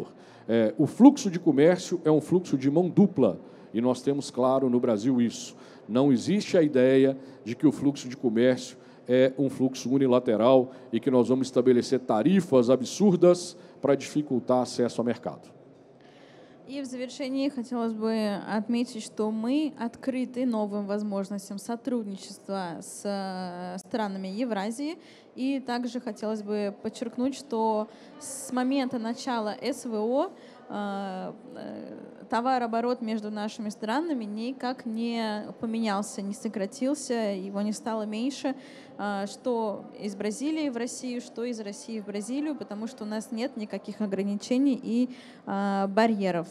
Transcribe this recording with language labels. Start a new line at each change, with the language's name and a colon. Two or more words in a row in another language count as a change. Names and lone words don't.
Portuguese: O fluxo de comércio é um fluxo de mão dupla, e nós temos claro no Brasil isso. Não existe a ideia de que o fluxo de comércio é um fluxo unilateral e que nós vamos estabelecer tarifas absurdas para dificultar acesso ao mercado.
Russian: И в завершении хотелось бы отметить, что мы открыты новым возможностям сотрудничества с странами Евразии. И также хотелось бы подчеркнуть, что с момента начала СВО товарооборот между нашими странами никак не поменялся, не сократился, его не стало меньше, что из Бразилии в Россию, что из России в Бразилию, потому что у нас нет никаких ограничений и барьеров.